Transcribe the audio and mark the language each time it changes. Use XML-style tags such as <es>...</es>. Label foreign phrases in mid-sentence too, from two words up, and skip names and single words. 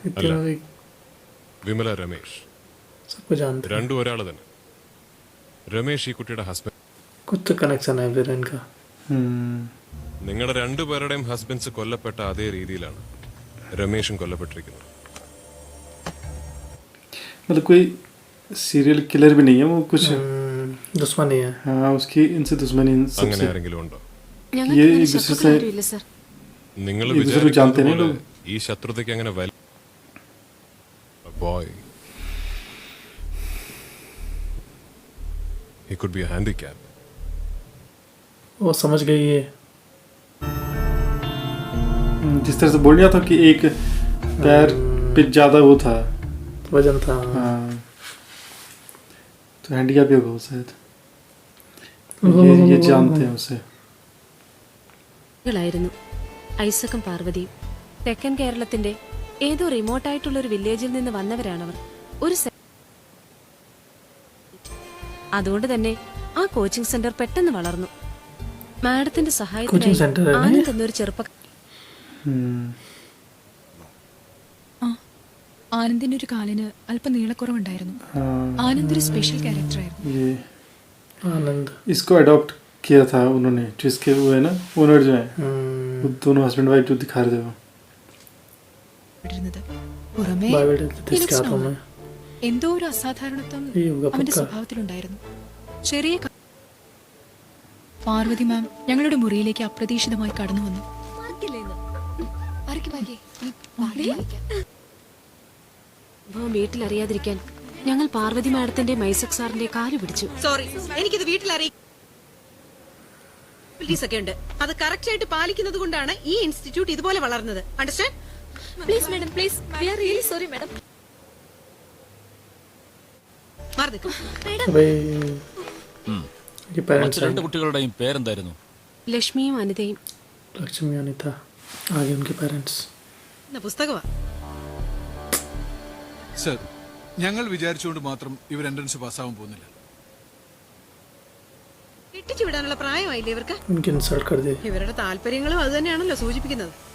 <hi>इतना भी വിമല രമേശ് सबको जानते हैं.</hi> <ml>രണ്ടും ഒരാൾ തന്നെ. രമേശ് ഈ കുട്ടിയുടെ ഹസ്ബൻഡ്.</ml> <hi>कुछ तो कनेक्शन है फिर इनका.</hi> <ml>നിങ്ങളുടെ രണ്ടുപേരുടെയും ഹസ്ബൻഡ്സ് കൊല്ലപ്പെട്ട അതേ രീതിയിലാണ് രമേശും കൊല്ലപ്പെട്ടിരിക്കുന്നത്.</ml> <hi>मतलब कोई सीरियल किलर भी नहीं है वो कुछ. दुश्मनी है. हाँ उसकी इनसे दुश्मनी</hi> <ml>അങ്ങനെ</ml> <hi>सबसे.</hi> <ml>ആരെങ്കിലും ഉണ്ടോ?</ml> <hi>ये एक दूसरे से</hi> <ml>ഇല്ല സർ. നിങ്ങൾ</ml> <hi>एक दूसरे को जानते नहीं</hi> <ml>വിചാരിക്കുന്നത്</ml> <hi>लोग.</hi> <ml>പോലെ ഈ ശത്രുതയ്ക്ക് അങ്ങനെ ബോയ്</ml> <en>he could be a handicap.</en> <hi>वो समझ गई है. जिस तरह से बोल रहा था कि एक पैर पे ज्यादा वो था वजन था. हाँ तो हैंडीकैप ही होगा वो शायद. ये जानते हैं उसे.</hi> <ml>ായിരുന്നു ഐസക്കും പാർവതിയും. തെക്കൻ കേരളത്തിന്റെ ഏതോ റിമോട്ടായിട്ടുള്ള ഒരു വില്ലേജിൽ നിന്ന് വന്നവരാണവർ. ഒരു അതുകൊണ്ട് തന്നെ ആ കോച്ചിങ് സെന്റർ പെട്ടെന്ന് വളർന്നു. മാഡത്തിന്റെ സഹായത്തിനായി ആനന്ദ് എന്നൊരു ആനന്ദിന്റെ ഒരു കാലിന് അല്പം നീളക്കുറവുണ്ടായിരുന്നു. ആനന്ദ് ഒരു സ്പെഷ്യൽ ക്യാരക്ടറായിരുന്നു.</ml> <hi>ये आनंद इसको अडॉप्ट किया था उन्होंने. जो इसके वो है ना ओनर जो है वो दोनों</hi> <en>husband wife</en> <hi>जो दिखा रहे थे वो.</hi> <ml>പുറമേ</ml> <hi>इसके हाथों में</hi> <ml>എന്തോ ഒരു അസാധാരണത്വം അവന്റെ സ്വഭാവത്തിലുണ്ടായിരുന്നു. ചെറിയ പാർവതി മാം ഞങ്ങളുടെ മുറിയിലേക്ക് അപ്രതീക്ഷിതമായി കടന്നു വന്നു. വീട്ടിൽ അറിയാതിരിക്കാൻ ഞങ്ങൾ പാർവതി മാഡത്തിന്റെ മൈസക് സാറിന്റെ കാല് പിടിച്ചു. സോറി, എനിക്കിത് വീട്ടിൽ ഒക്കെ ഉണ്ട്. അത് കറക്റ്റ് ആയിട്ട് പാലിക്കുന്നത് കൊണ്ടാണ് ഈ ഇൻസ്റ്റിറ്റ്യൂട്ട് ഇതുപോലെ വളർന്നത്. അണ്ടർസ്റ്റാൻഡ്?</ml> <en>please madam, please. we are really sorry madam.</en> <ml>രണ്ട് കുട്ടികളുടെയും പേരെന്തായിരുന്നു? ലക്ഷ്മിയും അനിതയും.</ml> <hi>लक्ष्मी अनिता आगे उनके पेरेंट्स.</hi> <ml>പുസ്തകമാ സർ. ഞങ്ങൾ വിചാരിച്ചുകൊണ്ട് മാത്രം ഇവർ എൻട്രൻസ് പാസ്സാവാൻ പോകുന്നില്ല. കെട്ടിച്ചു വിടാനുള്ള പ്രായമായില്ലേ ഇവർക്ക്?</ml> <hi>उनके इंसल्ट कर दिए.</hi> <ml>ഇവരുടെ താല്പര്യങ്ങളും അത് തന്നെയാണല്ലോ സൂചിപ്പിക്കുന്നത്.</ml>